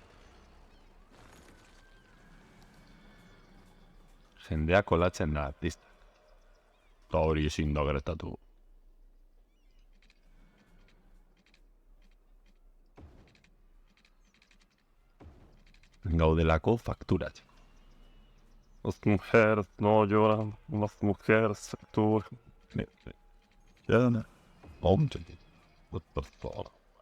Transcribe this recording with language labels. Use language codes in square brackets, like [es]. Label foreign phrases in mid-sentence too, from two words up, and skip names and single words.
[eu] Jendea kolatzen da, artista. Eta hori ezin da gertatu. Gaudelako fakturatzeko. [es] Las mujeres no lloran, las mujeres facturan. Ya, no. [en] What the fuck?